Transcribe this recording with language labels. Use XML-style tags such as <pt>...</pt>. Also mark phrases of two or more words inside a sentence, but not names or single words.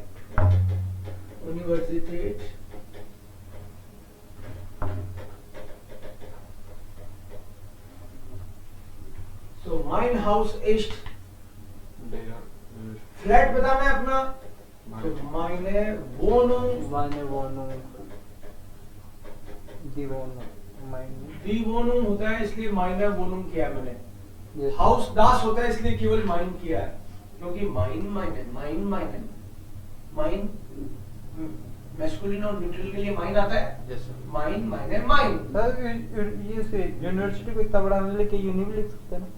<hi>यूनिवर्सिटेट। सो</hi> <de>mein Haus ist,</de> <hi>फ्लैट बताना है अपना, तो</hi> <de>meine Wohnung, meine Wohnung die Wohnung meine die Wohnung</de> <hi>होता है इसलिए</hi> <de>meine Wohnung</de> <hi>किया है मैंने।</hi> <en>yes</en> <hi>हाउस दास होता है इसलिए केवल माइन किया है, क्योंकि</hi> <de>mein meine, mein meine,</de> <hi>माइन मैस्कुलिन और न्यूट्रल के लिए माइन आता है,</hi> <en>yes sir.</en> <de>mein meine mein.</de> <hi>सर ये से यूनिवर्सिटी को इतना बड़ा मिले कि यूनि भी लिख सकते हैं ना?</hi>